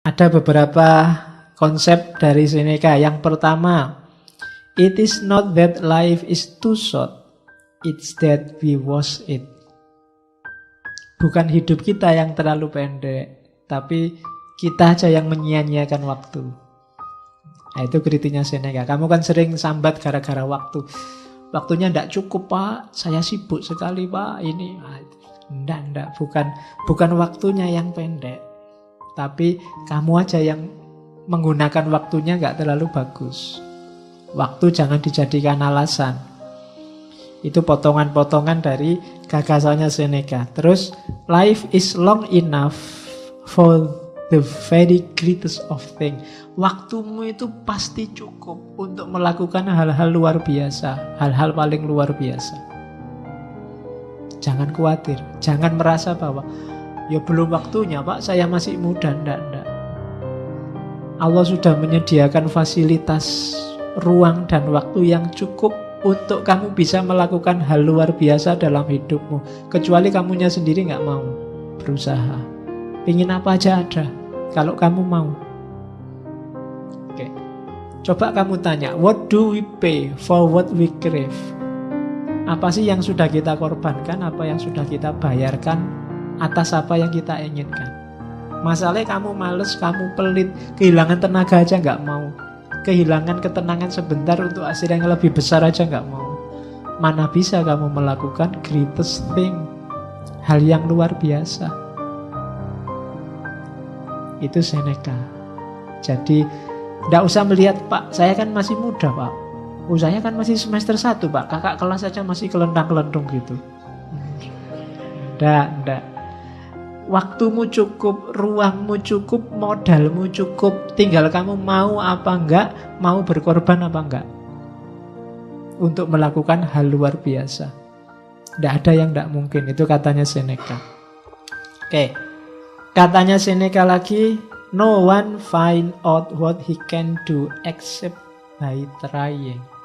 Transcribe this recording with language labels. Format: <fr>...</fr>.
<id>Ada beberapa konsep dari Seneca. Yang pertama,</id> <en>it is not that life is too short, it's that we waste it.</en> <id>Bukan hidup kita yang terlalu pendek, tapi kita aja yang menyia-nyiakan waktu. Nah, itu kritiknya Seneca. Kamu kan sering sambat gara-gara waktu. Waktunya tidak cukup, Pak. Saya sibuk sekali, Pak. Ini, enggak. Bukan waktunya yang pendek, tapi kamu aja yang menggunakan waktunya nggak terlalu bagus. Waktu jangan dijadikan alasan. Itu potongan-potongan dari gagasannya Seneca. Terus,</id> <en>life is long enough for the very greatest of things.</en> <id>Waktumu itu pasti cukup untuk melakukan hal-hal luar biasa, hal-hal paling luar biasa. Jangan khawatir, jangan merasa bahwa ya belum waktunya, Pak, saya masih muda. Enggak. Allah sudah menyediakan fasilitas, ruang dan waktu yang cukup untuk kamu bisa melakukan hal luar biasa dalam hidupmu. Kecuali kamunya sendiri nggak mau berusaha. Pingin apa aja ada, kalau kamu mau. Oke. Coba kamu tanya,</id> <en>what do we pay for what we crave?</en> <id>Apa sih yang sudah kita korbankan, apa yang sudah kita bayarkan atas apa yang kita inginkan? Masalahnya kamu males, kamu pelit, kehilangan tenaga aja nggak mau. Kehilangan ketenangan sebentar untuk hasil yang lebih besar aja nggak mau. Mana bisa kamu melakukan</id> <en>greatest thing,</en> <id>hal yang luar biasa. Itu Seneca. Jadi tidak usah melihat, Pak, saya kan masih muda, Pak. Saya kan masih semester 1, Pak. Kakak kelas saja masih kelentang-kelentung gitu. Enggak. Waktumu cukup, ruangmu cukup, modalmu cukup. Tinggal kamu mau apa enggak, mau berkorban apa enggak untuk melakukan hal luar biasa. Tidak ada yang tidak mungkin. Itu katanya Seneca. Oke. Katanya Seneca lagi,</id> <en>no one find out what he can do except by trying.</en>